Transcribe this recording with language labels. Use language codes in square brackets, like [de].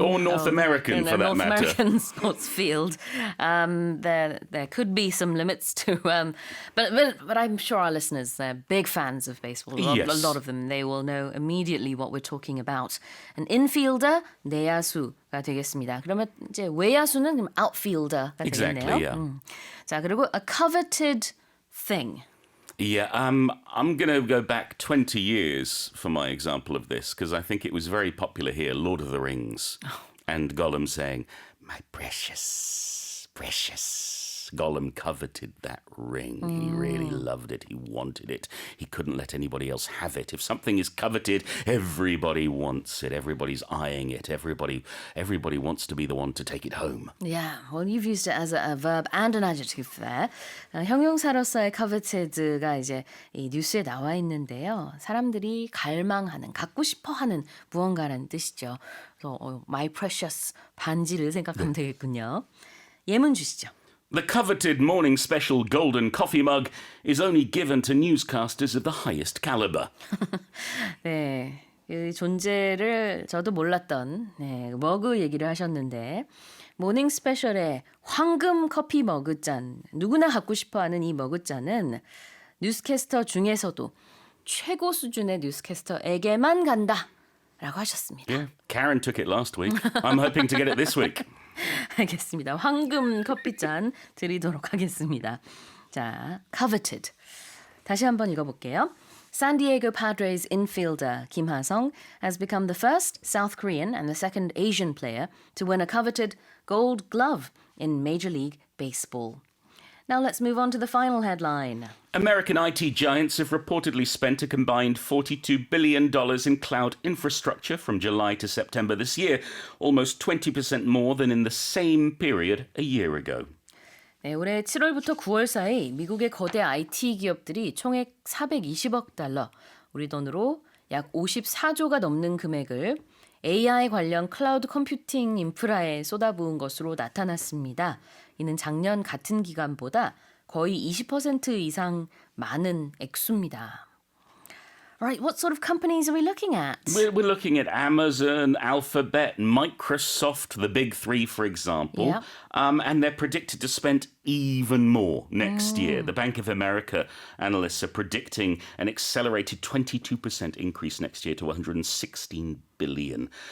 [en] Or North American, for that North matter. American sports field. There could be some limits to... but I'm sure our listeners, they're big fans of baseball. Yes. A lot of them, they will know immediately what we're talking about. An infielder, [ko] 내야수가 되겠습니다. 그러면 이제 외야수는 그럼 outfielder가 [en] Exactly, [ko] 되겠네요. [en] yeah. 자, 그리고 a coveted thing. Yeah, I'm going to go back 20 years for my example of this, because I think it was very popular here, Lord of the Rings, and Gollum saying, "My precious, precious." Gollum coveted that ring. He really loved it. He wanted it. He couldn't let anybody else have it. If something is coveted, everybody wants it. Everybody's eyeing it. Everybody wants to be the one to take it home. Yeah, well, you've used it as a verb and an adjective there. [ko] 형용사로서의 coveted가 이제 이 뉴스에 나와 있는데요. 사람들이 갈망하는, 갖고 싶어하는 무언가라는 뜻이죠. 그래서 my precious 반지를 생각하면 되겠군요. 예문 주시죠. [en] The coveted morning special golden coffee mug is only given to newscasters of the highest caliber. [ko] 네, 그 존재를 저도 몰랐던 머그 얘기를 하셨는데 모닝스페셜의 황금 커피 머그잔, 누구나 갖고 싶어하는 이 머그잔은 뉴스캐스터 중에서도 최고 수준의 뉴스캐스터에게만 간다라고 하셨습니다. [en] Yeah, Karen took it last week. I'm hoping to get it this week. [ko] 알겠습니다. 황금 커피잔 드리도록 하겠습니다. 자, coveted. 다시 한번 읽어볼게요. [en] San Diego Padres infielder Kim Ha-sung has become the first South Korean and the second Asian player to win a coveted Gold Glove in Major League Baseball. Now let's move on to the final headline. American IT giants have reportedly spent a combined $42 billion in cloud infrastructure from July to September this year, almost 20% more than in the same period a year ago. [ko] 네, 올해 7월부터 9월 사이 미국의 거대 IT 기업들이 총액 420억 달러, 우리 돈으로 약 54조가 넘는 금액을 AI 관련 클라우드 컴퓨팅 인프라에 쏟아부은 것으로 나타났습니다. 이는 작년 같은 기간보다 거의 20% 이상 많은 액수입니다. [en] Right, what sort of companies are we looking at? We're looking at Amazon, Alphabet, Microsoft, the big three, for example. Yeah. And they're predicted to spend even more next year. The Bank of America analysts are predicting an accelerated 22% increase next year to $116 billion.